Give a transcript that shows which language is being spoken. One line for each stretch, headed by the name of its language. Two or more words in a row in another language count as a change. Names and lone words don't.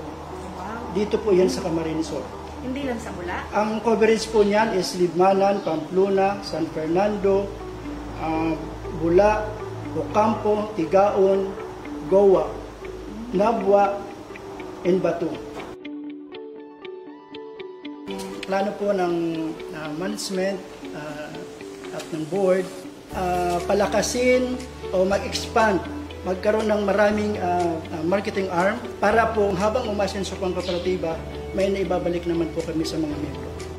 Filipino: Wow. Dito po yan sa Camarines Sur. Hindi lang sa Bula? Ang coverage po niyan is Libmanan, Pamplona, San Fernando, Bula, Ocampo, Tigaon, Goa, Nabwa, and Batu. Plano po ng management at ng board, palakasin o mag-expand, magkaroon ng maraming
English: marketing arm
Filipino: para po habang umasenso po ang kooperatiba, may naibabalik naman po kami sa mga membro.